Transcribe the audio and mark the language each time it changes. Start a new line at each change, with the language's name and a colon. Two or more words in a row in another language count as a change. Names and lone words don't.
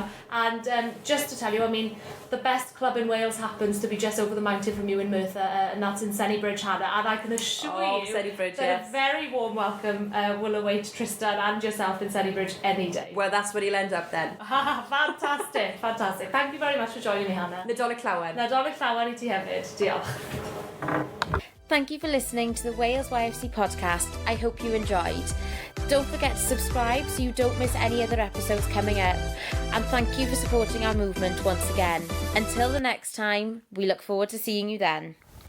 English: And just to tell you, I mean, the best club in Wales happens to be just over the mountain from you in Merthyr, and that's in Bridge, Hannah. And I can assure you Bridge, that yes. a very warm welcome will await Tristan and yourself in Bridge any day. Well, that's where he'll end up then. Fantastic. Thank you very much for joining me, Hannah.
Welsh: Nadolig llawen. Nadolig llawen I ti hefyd. Diolch.
English: Thank you for listening to the Wales YFC podcast. I hope you enjoyed. Don't forget to subscribe so you don't miss any other episodes coming up. And thank you for supporting our movement once again. Until the next time, we look forward to seeing you then.